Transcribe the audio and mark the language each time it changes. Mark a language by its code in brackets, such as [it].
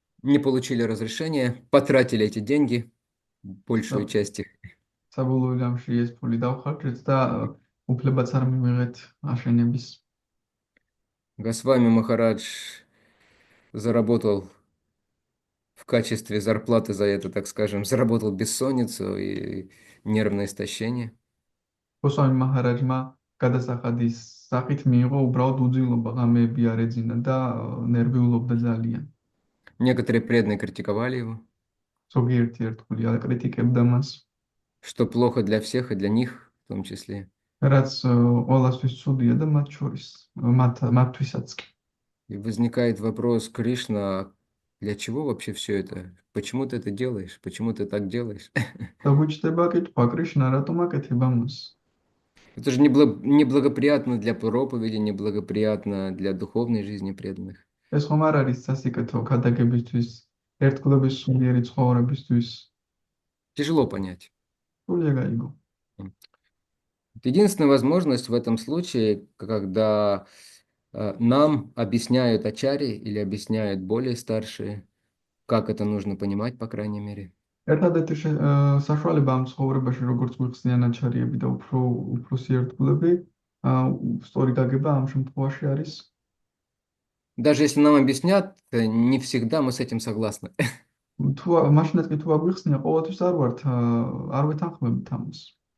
[ru] не получили разрешения, потратили эти деньги, большую часть их. [ka] საბოლოო ჯამში ეს ფული დავხარჯეთ და უფლებაც არ მივიღეთ აშენების. [ru] Госвами Махарадж заработал в качестве зарплаты за это, так скажем, заработал бессонницу и нервное истощение. [ka] გოსვამი მაჰარაჯმა გადასახადის სახით მიიღო უბრალოდ უძილობა, ღამეები არ ეძინა და ნერვიულობდა ძალიან. [ru] Некоторые преданные критиковали его, [ka] ზოგიერთი ერთგული აკრიტიკებდა მას, [ru] что плохо для всех и для них в том числе. [ka] რაც ყველასთვის ცუდია და მათთვისაც კი. [ru] И возникает вопрос: Кришна, для чего вообще все это? Почему ты это делаешь? Почему ты так делаешь? [ka] და გვიჩნდება კითხვა, კრიშნა რატომ აკეთებ ამას? [ru] Это же неблагоприятно для проповеди, неблагоприятно для духовной жизни преданных. [ka] ეს ხომ არ არის სასიკეთო ქადაგებისთვის, ერთგულების სულიერი ცხოვრებისთვის. [ru] Тяжело понять. [ka] სულია გაიგო. [ru] Единственная возможность в этом случае, когда нам объясняют ачари или объясняют более старшие, как это нужно понимать, по крайней мере. [ka] ერთადერთი საშუალება ამ ცხოვრებაში, როგორც გვიხსნიან აჩარიები და უფროსი ერთგულები, სწორი გაგება ამ შემთხვევაში არის. [ru] Даже если нам объяснят, не всегда мы с этим согласны. [ka] მაშინაც კი თუ აგვიხსნია, ყოველთვის არ ვეთანხმებით амас.